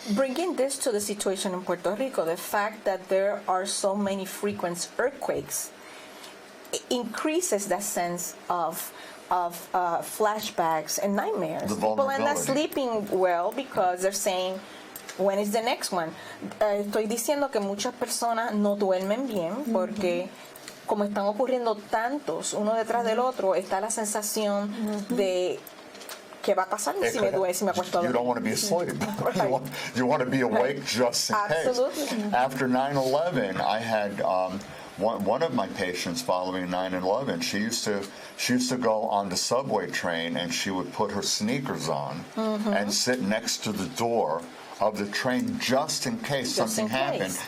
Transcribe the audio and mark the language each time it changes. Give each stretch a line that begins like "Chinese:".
English: Bringing this to the situation in Puerto Rico, the fact that there are so many frequent earthquakes increases that sense of flashbacks and nightmares. People are not sleeping well because they're saying, when is the next one?
Spanish: Estoy diciendo que muchas personas no duermen bien porque como están ocurriendo tantos uno detrás del otro, está la sensación de ¿qué va a pasar si me duele, si me acuesto a dormir?
English: You don't want to be asleep. Right. You want to be awake just in Absolutely. case. After 9/11, I had one of my patients following 9/11. She used to go on the subway train and she would put her sneakers on and sit next to the door of the train just in case something happened.